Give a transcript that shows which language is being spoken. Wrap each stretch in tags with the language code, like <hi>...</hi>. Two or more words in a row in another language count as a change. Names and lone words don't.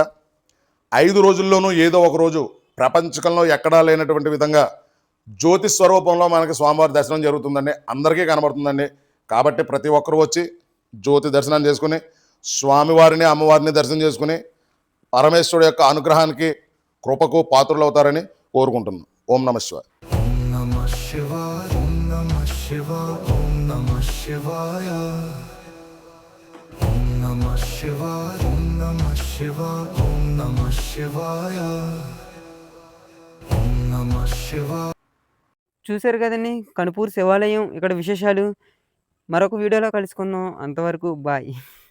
<te>5 రోజుల్లోనూ ఏదో ఒక రోజు ప్రపంచకంలో ఎక్కడా లేనటువంటి విధంగా జ్యోతి స్వరూపంలో మనకి స్వామివారి దర్శనం జరుగుతుందండి. అందరికీ కనబడుతుందండి. కాబట్టి ప్రతి ఒక్కరూ వచ్చి జ్యోతి దర్శనం చేసుకుని స్వామివారిని అమ్మవారిని దర్శనం చేసుకుని పరమేశ్వరుడు యొక్క అనుగ్రహానికి కృపకు పాత్రులవుతారని కోరుకుంటున్నాను.</te> <sa>ఓం నమః శివాయ. नमः शिवाय, ॐ नमः शिवाय, ॐ नमः शिवाय. ॐ नमः शिवाय, ॐ नमः शिवाय, ॐ नमः शिवाय. ॐ नमः शिवाय.</sa> <te>చూశారు కదండి కనుపూరు శివాలయం ఇక్కడ విశేషాలు. మరొక వీడియోలో కలుసుకుందాం. అంతవరకు బాయ్.</te>